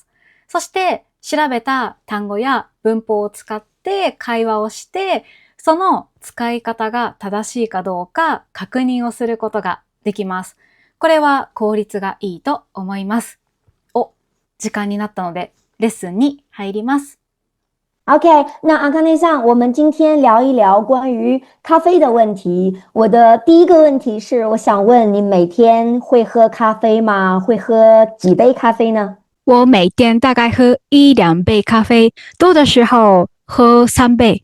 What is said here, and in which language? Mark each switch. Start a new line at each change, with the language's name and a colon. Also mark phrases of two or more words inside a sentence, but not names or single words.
Japanese: そして調べた単語や文法を使って会話をして、その使い方が正しいかどうか確認をすることができます。これは効率がいいと思います。時間になったのでレッスンに入ります。
Chinese: OK，那阿康内上，我们今天聊一聊关于咖啡的问题。我的第一个问题是，我想问你每天会喝咖啡吗？会喝几杯咖啡呢？我每天大概喝1-2杯咖啡，多的时候喝3杯。